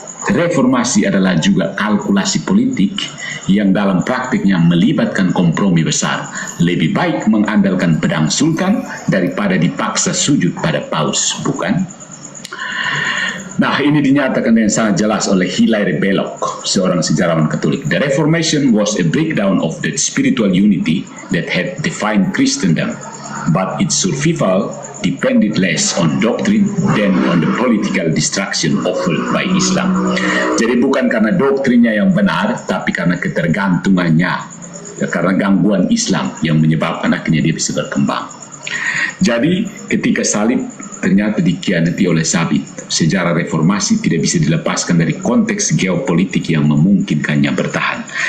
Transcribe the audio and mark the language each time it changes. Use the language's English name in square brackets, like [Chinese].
[Indonesian] Reformasi adalah juga kalkulasi politik yang dalam praktiknya melibatkan kompromi besar. Lebih baik mengandalkan pedang sultan daripada dipaksa sujud pada paus, bukan? Nah, ini dinyatakan dengan sangat jelas oleh Hilaire Belloc, seorang sejarawan Katolik. [English] The Reformation was a breakdown of the spiritual unity that had defined Christendom, but its survival depended less on doctrine than on the political destruction offered by Islam. [Indonesian] Jadi bukan karena doktrinnya yang benar, tapi karena ketergantungannya, karena gangguan Islam yang menyebabkan akhirnya dia bisa berkembang. Jadi ketika salib ternyata dikhianati oleh sabit, sejarah reformasi tidak bisa dilepaskan dari konteks geopolitik yang memungkinkannya bertahan.